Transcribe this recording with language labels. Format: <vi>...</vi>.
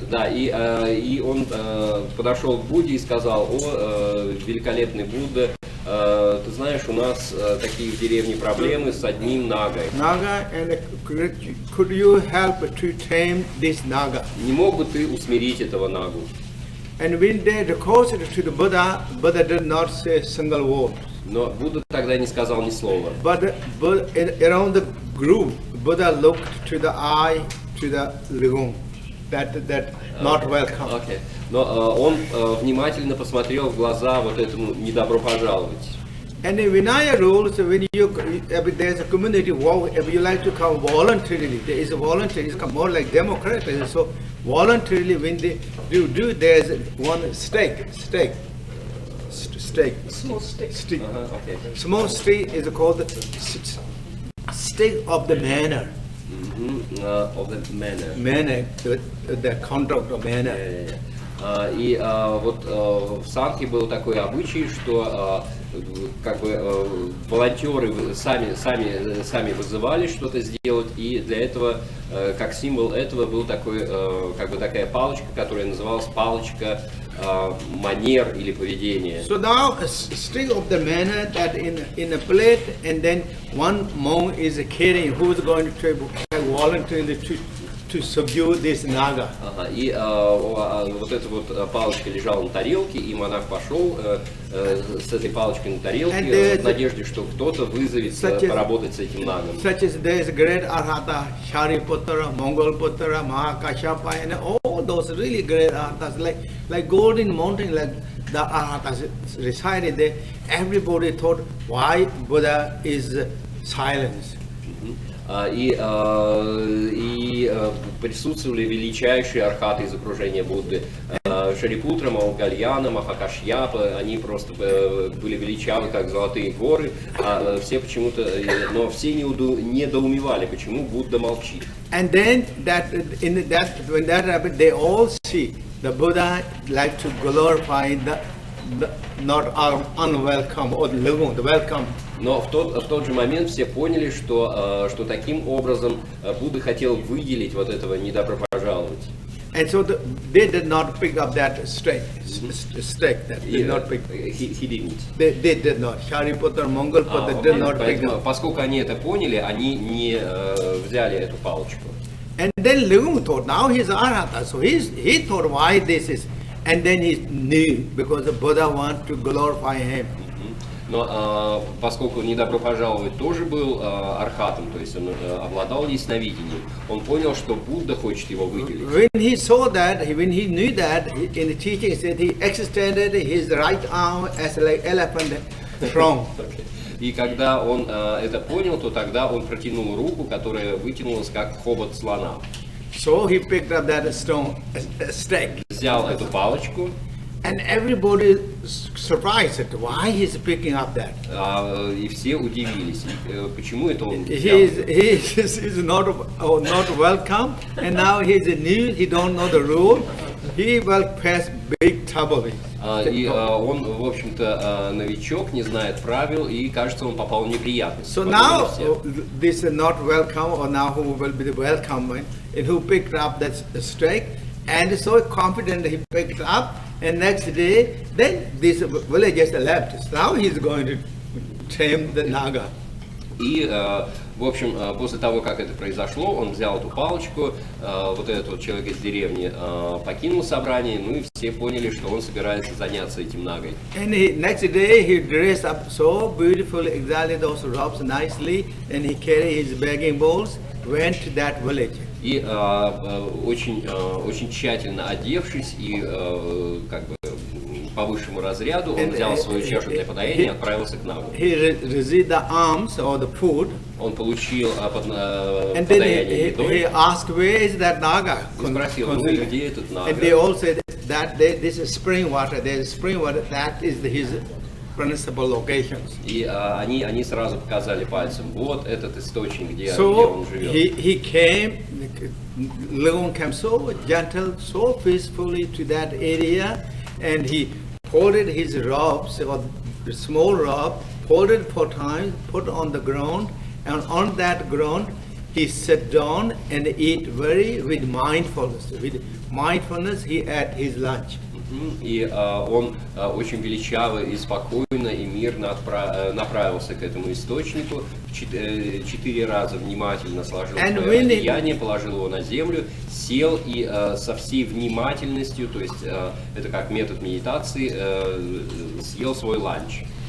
<ru>И он подошел к Будде и сказал: "О, великолепный Будда, ты знаешь, у нас такие в деревне проблемы с одним нагой.</ru> <en>Naga, and could you help to tame this Naga?</en> <ru>Не мог бы ты усмирить этого нагу?"</ru> <en>And when they requested to the Buddha, Buddha did not say a single word.</en> <ru>Но Будда тогда не сказал ни слова.</ru> <en>But around the group, Buddha looked to the eye, to the lagoon. That not welcome. Okay.</en> <ru>Но он внимательно посмотрел в глаза вот этому «недобро пожаловать».</ru> <en>And in Vinaya rules, when there's a community walk, if you like to come voluntarily, there is a voluntary, it's more like democratic. So voluntarily, when they do, there's one stake. Small stick. Stick. Okay. Small stick is called the stick of the manner. Of the manner. Manner, the conduct of manner.</en> <ru>И вот в Санхе был такой обычай, что как бы волонтеры сами вызывали что-то сделать, и для этого, как символ этого, был такой, как бы такая палочка, которая называлась палочка манер или поведения.</ru> <en>So now a stick of the manner that in a plate, and then one monk is carrying who is going to voluntarily to subdue this naga.</en> <ru>И вот эта вот палочка лежала на тарелке, и монах пошел с этой палочкой на тарелке в надежде, что кто-то вызовет поработать с этим нагом.</ru> <en>Such as there is great Arhata, Shariputra, Mongolputra, Mahakashyapa, and all those really great Arhatas, like Golden Mountain, like the Arhatas resided there. Everybody thought, why Buddha is silent?</en> <ru>И присутствовали величайшие архаты из окружения Будды. Шарипутра, Маугальяна, Махакашьяпа, они просто были величавы, как золотые горы, а все почему-то, но все недоумевали, почему Будда молчит.</ru> <en>And then when that happened, they all see the Buddha like to glorify the not unwelcome or the welcome.</en> <ru>Но в тот же момент все поняли, что таким образом Будда хотел выделить вот этого «недобро пожаловать».</ru> <en>And so they did not pick up that stick. He didn't. They did not. Shariputra, Mongolputra did not pick up.</en> <ru>Поскольку они это поняли, они не взяли эту палочку.</ru> <en>And then Leung thought, now he's Arhata, so he thought why this is, and then he knew because the Buddha want to glorify him.</en> <ru>Но поскольку «недобро пожаловать» тоже был архатом, то есть он обладал ясновидением, он понял, что Будда хочет его выделить.</ru> <en>When he saw that, when he knew that, in the teaching said he extended his right arm as like elephant trunk.</en> <ru>И когда он это понял, то тогда он протянул руку, которая вытянулась как хобот слона.</ru> <en>So he picked up that stick.</en> <ru>Взял эту палочку.</ru> <en>And everybody surprised at why he's picking up that.</en> <ru>И все удивились, почему это он взял.</ru> <en>He's not welcome, and now he's new. He don't know the rule. He will pass big trouble.</en> <ru>И он, в общем-то, новичок, не знает правил, и кажется, он попал в неприятность.</ru> <en>So now this is not welcome, or now who will be the welcome, and who picked up that stick, and so confident he picked up. And next day, then these villagers left. So now he's going to tame the naga.</en> <ru>И В общем, после того, как это произошло, он взял эту палочку, вот этот вот человек из деревни покинул собрание, ну и все поняли, что он собирается заняться этим нагой.</ru> <en>And next day he dressed up so beautifully, exactly those robes nicely, and he carried his begging bowls, went to that village.</en> <ru>И очень тщательно одевшись и как бы по высшему разряду, он взял свою чашу для подаяния и отправился к Нагу.</ru> <en>He received the alms or the food.</en> <ru>Он получил</ru> <en>And then</en> <ru>подаяние едой</ru> <en>asked, where is that Naga?</en> <ru>и спросил, ну и где этот Нага?</ru> <en>And they all said that this is spring water. There is spring water. That is his principal locations.</en> <ru>И они сразу показали пальцем, вот этот источник, где</ru> <en>So</en> <ru>он живет.</ru> <en>he came, Leon came so gentle, so peacefully to that area, and he folded his robes, or the small robe, folded 4 times, put on the ground, and on that ground he sat down and ate with mindfulness. With mindfulness he ate his lunch.</en> <ru>И он очень величаво и спокойно и мирно направился к этому источнику, 4 раза внимательно сложил свое одеяние, положил его на землю, сел и со всей внимательностью, то есть это как метод медитации, съел свой ланч.</ru>